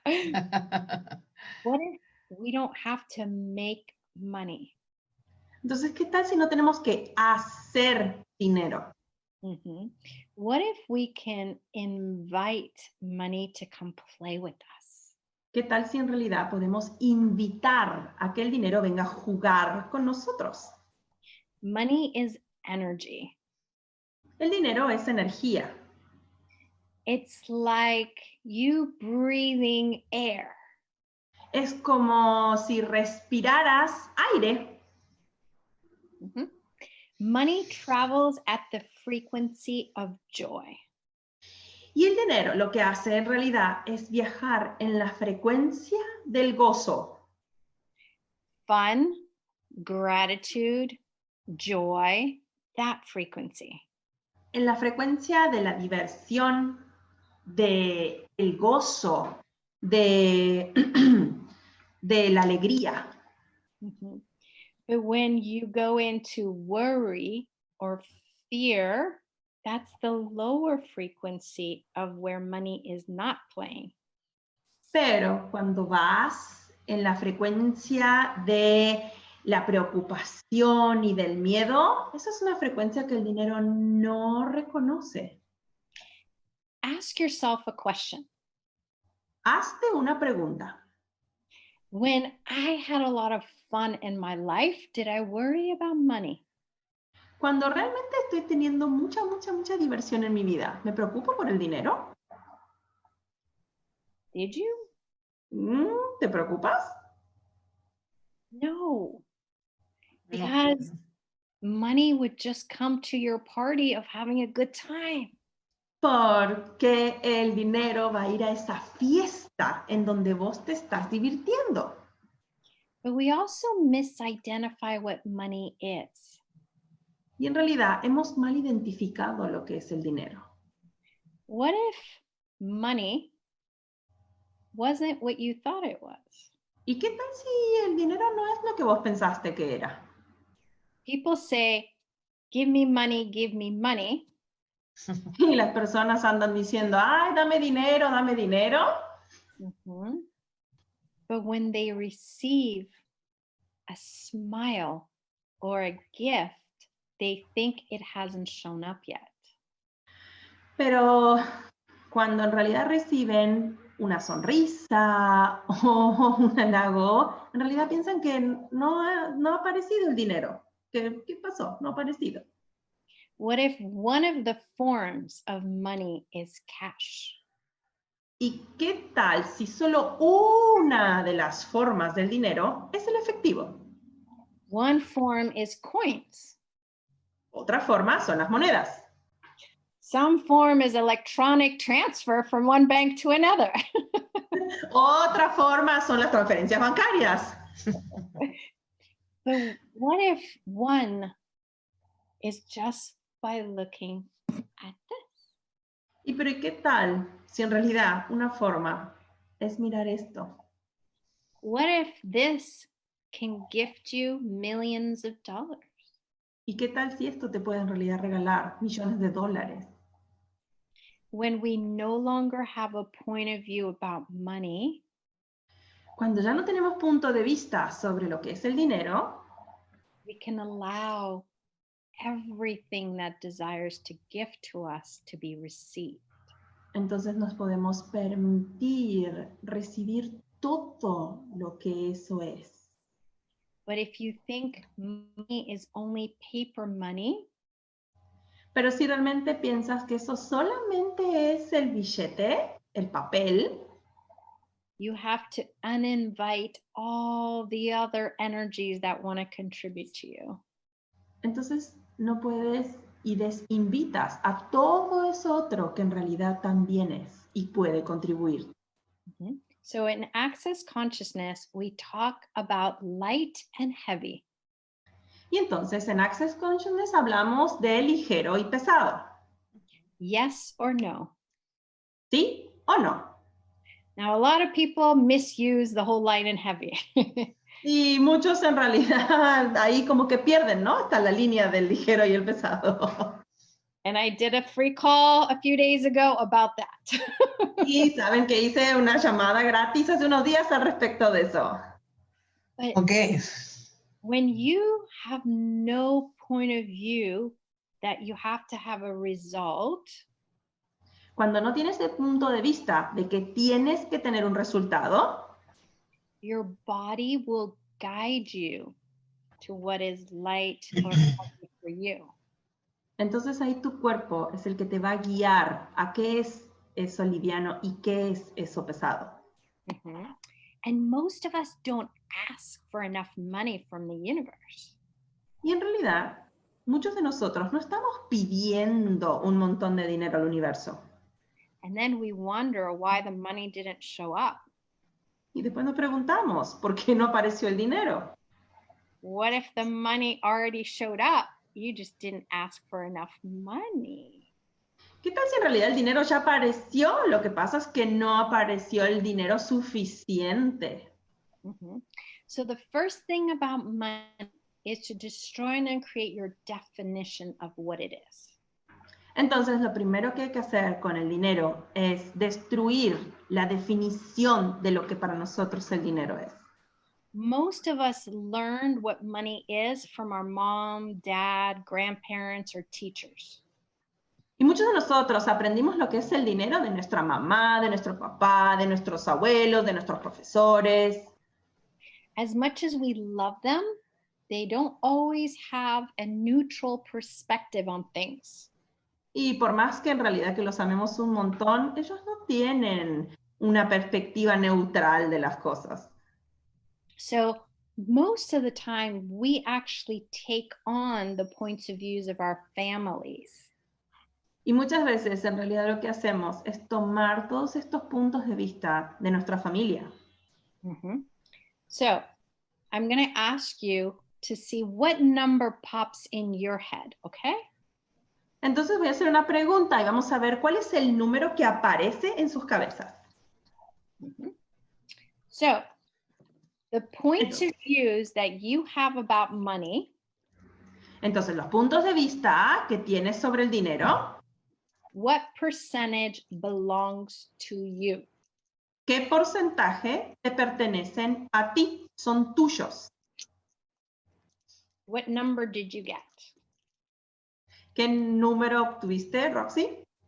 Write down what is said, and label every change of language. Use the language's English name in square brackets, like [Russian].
[English] What if we don't have to make money? [Spanish] Entonces, ¿qué tal si no tenemos que hacer dinero? Mm-hmm. [English] What if we can invite money to come play with us? [Spanish] ¿Qué tal si en realidad podemos invitar a que el dinero venga a jugar con nosotros? [English] Money is energy. [Spanish] El dinero es energía. [English] It's like you breathing air. [Spanish] Es como si respiraras aire. Mhm. [English] Money travels at the frequency of joy. [Spanish] Y el dinero lo que hace en realidad es viajar en la frecuencia del gozo. [English] Fun, gratitude, joy, that frequency. [Spanish] En la frecuencia de la diversión, del gozo, de la alegría. Mhm. [English] But when you go into worry or fear, that's the lower frequency of where money is not playing. [Spanish] Pero cuando vas en la frecuencia de la preocupación y del miedo, esa es una frecuencia que el dinero no reconoce. [English] Ask yourself a question. [Spanish] Hazte una pregunta. [English] When I had a lot of fun in my life, did I worry about money? [Spanish] Cuando realmente estoy teniendo mucha diversión en mi vida, ¿me preocupo por el dinero? [English] Did you? [Spanish] ¿Te preocupas? No. [English] Because money would just come to your party of having a good time. [Spanish] Porque el dinero va a ir a esa fiesta en donde vos te estás divirtiendo. [English] But we also misidentify what money is. [Spanish] Y en realidad hemos mal identificado lo que es el dinero. [English] What if money wasn't what you thought it was? [Spanish] ¿Y qué tal si el dinero no es lo que vos pensaste que era? [English] People say, give me money, give me money. [Spanish] Y las personas andan diciendo, ay, dame dinero, dame dinero. Mhm. [English] But when they receive a smile or a gift, they think it hasn't shown up yet. [Spanish] Pero cuando en realidad reciben una sonrisa o un halago, en realidad piensan que no ha aparecido el dinero. ¿Qué pasó? No ha aparecido. [English] What if one of the forms of money is cash? [Spanish] ¿Y qué tal si solo una de las formas del dinero es el efectivo? [English] One form is coins. [Spanish] Otra forma son las monedas. [English] Some form is electronic transfer from one bank to another. [Spanish] Otra forma son las transferencias bancarias. [English] But what if one is just by looking at this? [Spanish] ¿Y pero qué tal si en realidad una forma es mirar esto? [English] What if this can gift you millions of dollars? [Spanish] ¿Y qué tal si esto te puede en realidad regalar millones de dólares? [English] When we no longer have a point of view about money, [Spanish] Cuando ya no tenemos punto de vista sobre lo que es el dinero, [English] we can allow everything that desires to gift to us to be received. [Spanish] entonces nos podemos permitir recibir todo lo que eso es. [English] But if you think money is only paper money, [Spanish] Pero si realmente piensas que eso solamente es el billete, el papel, [English] you have to uninvite all the other energies that want to contribute to you. [Spanish] entonces no puedes y desinvitas a todo eso otro que en realidad también es y puede contribuir. Mhm. [English] So in Access Consciousness, we talk about light and heavy. [Spanish] Y entonces en Access Consciousness hablamos de ligero y pesado. [English] Yes or no? [Spanish] ¿Sí o no? [English] Now, a lot of people misuse the whole light and heavy. [Spanish] Y muchos en realidad ahí como que pierden, ¿no? Está la línea del ligero y el pesado. [English] And I did a free call a few days ago about that. [Spanish] Y saben que hice una llamada gratis hace unos días al respecto de eso. [English] But Ok. when you have no point of view that you have to have a result, [Spanish] Cuando no tienes el punto de vista de que tienes que tener un resultado, [English] your body will guide you to what is light or healthy for you. [Spanish] entonces ahí tu cuerpo es el que te va a guiar a qué es eso liviano y qué es eso pesado. Mm-hmm. [English] And most of us don't ask for enough money from the universe. [Spanish] Y en realidad, muchos de nosotros no estamos pidiendo un montón de dinero al universo. [English] And then we wonder why the money didn't show up. [Spanish] Y después nos preguntamos, ¿por qué no apareció el dinero? [English] What if the money already showed up? You just didn't ask for enough money. [Spanish] ¿Qué tal si en realidad el dinero ya apareció? Lo que pasa es que no apareció el dinero suficiente. Mm-hmm. [English] So the first thing about money is to destroy and create your definition of what it is. [Spanish] Entonces, lo primero que hay que hacer con el dinero es destruir la definición de lo que para nosotros el dinero es. [English] Most of us learned what money is from our mom, dad, grandparents, or teachers. [Spanish] Y muchos de nosotros aprendimos lo que es el dinero de nuestra mamá, de nuestro papá, de nuestros abuelos, de nuestros profesores. [English] As much as we love them, they don't always have a neutral perspective on things. [Spanish] Y por más que en realidad que los amemos un montón, ellos no tienen una perspectiva neutral de las cosas. [English] So most of the time, we actually take on the points of views of our families. [Spanish] Y muchas veces en realidad lo que hacemos es tomar todos estos puntos de vista de nuestra familia. Mm-hmm. [English] So I'm going to ask you to see what number pops in your head, okay? [Spanish] Entonces voy a hacer una pregunta y vamos a ver cuál es el número que aparece en sus cabezas. Mm-hmm. [English] So the points of views that you have about money. [Spanish] Entonces los puntos de vista que tienes sobre el dinero. [English] What percentage belongs to you? [Spanish] ¿Qué porcentaje te pertenecen a ti? Son tuyos. [English] What number did you get? [Spanish] ¿Qué número obtuviste, Roxy?